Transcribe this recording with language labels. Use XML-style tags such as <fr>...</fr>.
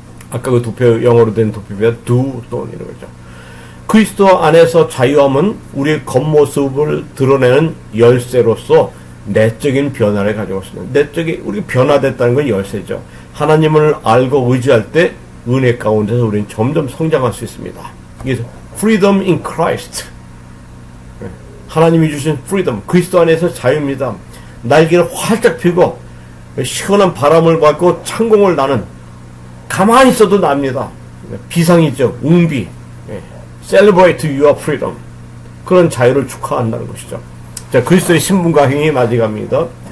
<ko>아까 그 도표, 영어로 된 도표가 do 또는 이런 거죠. 그리스도 안에서 자유함은 우리의 겉모습을 드러내는 열쇠로서 내적인 변화를 가지고 있습니다. 내적인, 우리가 변화됐다는 건 열쇠죠. 하나님을 알고 의지할 때 은혜 가운데서 우리는 점점 성장할 수 있습니다. 그래서</ko> <en>freedom in Christ.</en> <ko>하나님이 주신 freedom, 그리스도 안에서 자유입니다. 날개를 활짝 펴고 시원한 바람을 받고 창공을 나는, 가만히 있어도 납니다. 비상이죠. 웅비.</ko> <en>Celebrate your freedom.</en> <ko>그런 자유를 축하한다는 것이죠. 자, 그리스도의 신분과 행위 맞이갑니다.</ko>